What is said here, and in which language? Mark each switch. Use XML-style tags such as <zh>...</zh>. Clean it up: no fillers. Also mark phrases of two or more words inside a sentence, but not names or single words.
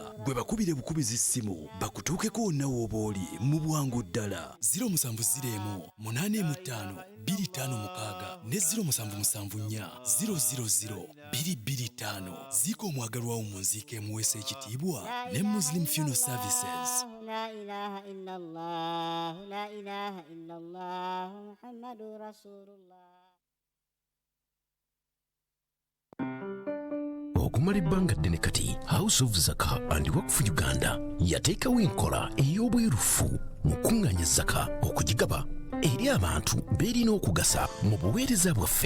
<lg>Gwe bakubire bukubizi ssimu bakutuukeko wonna w'oba oli mu bwangu ddala. 071885 256 ne 0774 000 225. Ziika omwagalwa wo mu nziika emuweesa ekitiibwa ne Muslim Funeral Services.</lg> <ar>لا إله إلا الله، لا إله إلا الله، محمد رسول الله.</ar> <lg>Okumala ebbanga ddene kati House of Zaka and Waqf Uganda yateekawo enkola ey'obwerufu mu kuŋŋaanya zaka okugigaba eri abantu beerina okugasa mu buweereza bwaffe.</lg>